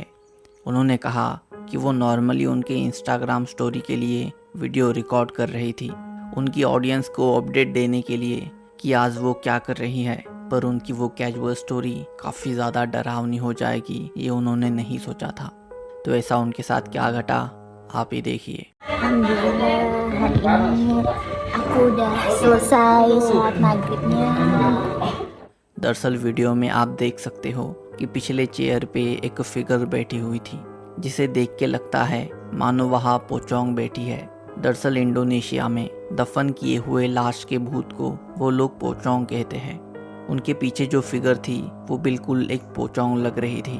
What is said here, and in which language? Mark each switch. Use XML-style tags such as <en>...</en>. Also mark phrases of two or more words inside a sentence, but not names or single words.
<hi>उन्होंने कहा कि वो नॉर्मली उनके इंस्टाग्राम स्टोरी के लिए वीडियो रिकॉर्ड कर रही थी, उनकी ऑडियंस को अपडेट देने के लिए कि आज वो क्या कर रही है, पर उनकी वो</hi> <en>casual story</en> <hi>काफ़ी ज़्यादा डरावनी हो जाएगी ये उन्होंने नहीं सोचा था। तो ऐसा उनके साथ क्या घटा आप ही देखिए।</hi> <id>Alhamdulillah, hari ini aku udah selesai sholat maghribnya।</id> <hi>दरअसल वीडियो में आप देख सकते हो कि पिछले चेयर पे एक फिगर बैठी हुई थी, जिसे देख के लगता है मानो वहाँ पोचोंग बैठी है। दरअसल इंडोनेशिया में दफन किए हुए लाश के भूत को वो लोग पोचोंग कहते हैं। उनके पीछे जो फिगर थी वो बिल्कुल एक पोचोंग लग रही थी।</hi>